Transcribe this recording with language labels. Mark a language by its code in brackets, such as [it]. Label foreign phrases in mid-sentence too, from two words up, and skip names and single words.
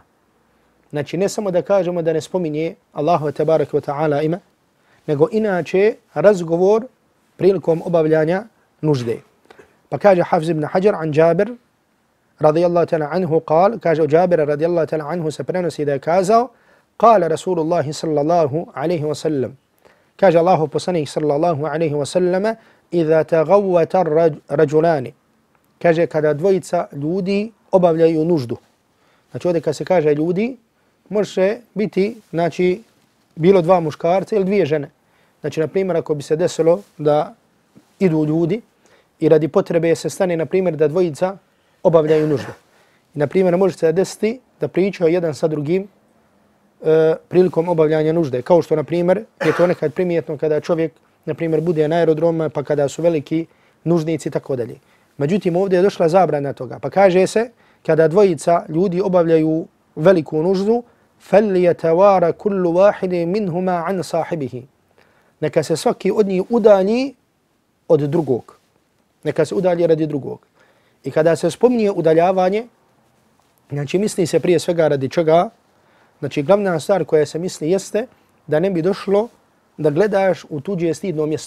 [bs] Znači ne samo da kažemo da ne spominje Allahu [ar] تبارك وتعالى [bs] ime, nego inače razgovor prilikom obavljanja nužde. Pa kaže Hafiz ibn Hajar [ar] عن جابر رضي الله تعالى عنه قال, [bs] kaže od Jabira [ar] رضي الله تعالى عنه [bs] se prenosi da je kazao, [ar] قال رسول الله صلى الله عليه وسلم, [bs] kaže Allahu poslanik [ar] صلى الله عليه وسلم إذا تغوط رجلان, [bs] kaže kada dvojica ljudi obavljaju nuždu. Znači ovdje kad se kaže ljudi, može biti znači bilo dva muškarca ili dvije žene. Znači na primjer ako bi se desilo da idu ljudi i radi potrebe se stane na primjer da dvojica obavljaju nuždu. I na primjer može se desiti da pričaju jedan sa drugim prilikom obavljanja nužde. Kao što na primjer je to nekad primijetno kada čovjek na primjer bude na aerodromu pa kada su veliki nužnici i tako dalje. Međutim ovdje je došla zabrana toga. Pa kaže se kada dvojica ljudi obavljaju veliku nuždu, [ar] فَلْيَتَوَارَ كُلُّ وَاحِدٍ مِنْهُمَا عَنْ صَاحِبِهِ. [bs] Neka se svaki od njih udalji od drugog. Neka se udalji radi drugog. I kada se spominje udaljavanje, znači misli se prije svega radi čega, znači glavna stvar koja se misli jeste da ne bi došlo da gledaš u tuđe stidno mjesto.